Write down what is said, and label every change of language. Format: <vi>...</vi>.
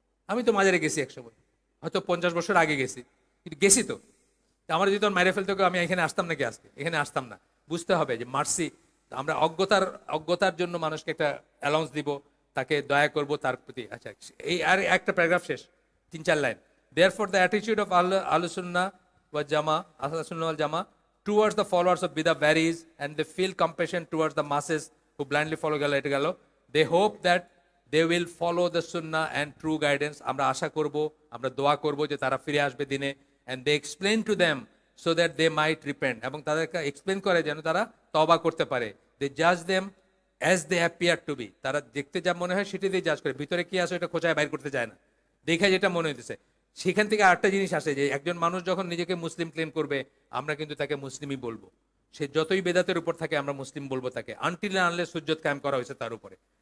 <bn>আমি তো মাজারে গেছি একসময়, হয়তো 50 বছর আগে গেছি, কিন্তু গেছি তো। আমার যদি তোর মাইরে ফেলতো আমি এখানে আসতাম নাকি? আজকে এখানে আসতাম না। বুঝতে হবে যে মার্সি, আমরা অজ্ঞতার জন্য মানুষকে একটা অ্যালাউন্স দিব, তাকে দয়া করব তার প্রতি। আচ্ছা, এই আর একটা প্যারাগ্রাফ শেষ, 3-4 line.</bn> <en>Therefore the attitude of Ahlus Sunnah wal Jamaa towards the followers of bid'ah varies, and they feel compassion towards the masses who blindly follow galo. They hope that they will follow the sunnah and true guidance.</en> <bn>আমরা আশা করব, আমরা দোয়া করব যে তারা ফিরে আসবে দিনে।</bn> <en>and they explain to them so that they might repent,</en> <bn>এবং তাদেরকে এক্সপ্লেন করে যেন তারা তওবা করতে পারে।</bn> <en>they judge them as they appear to be,</en> <bn>তারা দেখতে যা মনে হয় সেটা দিয়ে জাজ করে, ভিতরে কি আছে এটা খোঁচায় বাইর করতে যায় না, দেখে যেটা মনে হইতেছে। সেখান থেকে আরেকটা জিনিস আসে যে একজন মানুষ যখন নিজেকে মুসলিম ক্লেম করবে, আমরা কিন্তু তাকে মুসলিমই বলবো। সে যতই বেদাতের উপর থাকে আমরা মুসলিম বলবো তাকে, আনটিল আনলেস হুজ্জত কায়েম করা হয়েছে তার উপরে।</bn>